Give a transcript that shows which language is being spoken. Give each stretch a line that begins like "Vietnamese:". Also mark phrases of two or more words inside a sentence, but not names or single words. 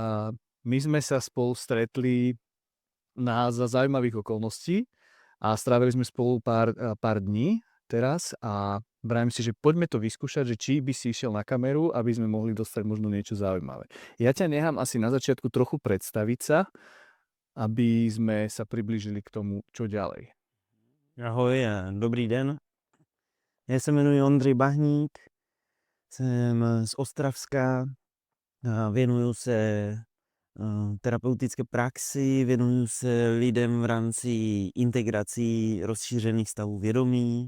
Slovak: My sme sa spolu stretli za zaujímavých okolností a strávili sme spolu pár dní teraz a vravím si, že poďme to vyskúšať, že či by si išiel na kameru, aby sme mohli dostať možno niečo zaujímavé. Ja ťa nechám asi na začiatku trochu predstaviť sa, aby sme sa priblížili k tomu, čo ďalej.
Czech: Ahoj a dobrý den. Já se jmenuji Ondřej Bahník, jsem z Ostravska, věnuju se terapeutické praxi, věnuju se lidem v rámci integrací rozšířených stavů vědomí.